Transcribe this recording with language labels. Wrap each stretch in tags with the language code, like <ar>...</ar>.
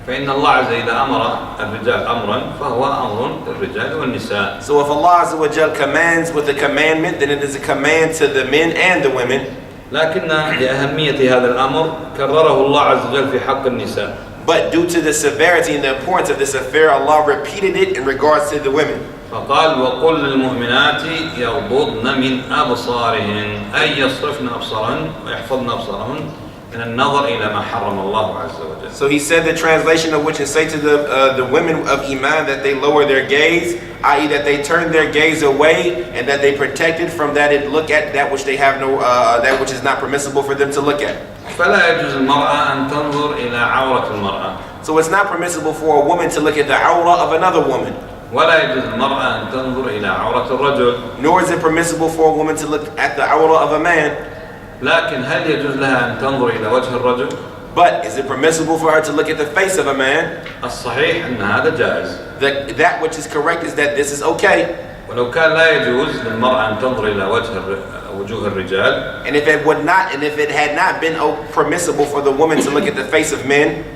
<ar>فإن الله عز وجل أمر الرجال أمرا فهو أمر للرجال والنساء.</ar> <en>So if Allah Azza wa Jal commands with a commandment, then it is a command to the men and the women.</en> <ar>لكن لأهمية هذا الأمر كرره الله عز وجل في حق النساء.</ar> <en>But due to the severity and the importance of this affair, Allah repeated it in regards to the women.</en> <ar>فقال وقل للمؤمنات يغضضن من أبصارهن أي يصرفن أبصارهن ويحفظن أبصارهن من النظر إلى ما حرم الله عز وجل.</ar> <en>So he said the translation of which is say to the women of Iman that they lower their gaze, i.e. that they turn their gaze away and that they protect it from that it look at that which they have no that which is not permissible for them to look at.</en> <ar>فلا يجوز المرأة أن تنظر إلى عورة المرأة.</ar> <en>So it's not permissible for a woman to look at the awrah of another woman.</en> <ar>ولا يجوز المرأة أن تنظر إلى عورة الرجل.</ar> <en>Nor is it permissible for a woman to look at the awrah of a man.</en> <ar>لكن هل يجوز لها أن تنظر إلى وجه الرجل؟</ar> <en>But is it permissible for her to look at the face of a man?</en> <ar>الصحيح أن هذا جائز.</ar> <en>That which is correct is that this is okay.</en> <ar>ولو كان لا يجوز للمرأة أن تنظر إلى وجوه الرجال.</ar> <en>And if it had not been permissible for the woman to look at the face of men,</en>